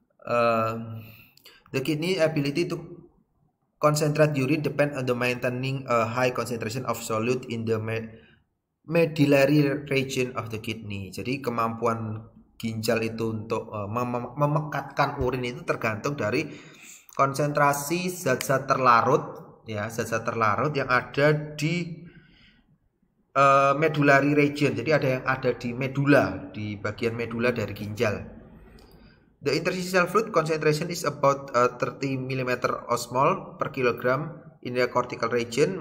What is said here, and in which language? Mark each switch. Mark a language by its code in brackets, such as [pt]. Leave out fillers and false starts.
[en] The kidney ability to concentrate urine depend on the maintaining a high concentration of solute in the medullary region of the kidney. [id] Jadi kemampuan ginjal itu untuk memekatkan urin itu tergantung dari konsentrasi zat-zat terlarut, ya, zat-zat terlarut yang ada di medullary region. Jadi ada yang ada di medula, di bagian medula dari ginjal. [en] The interstitial fluid concentration is about 30 mm osmol per kilogram in the cortical region.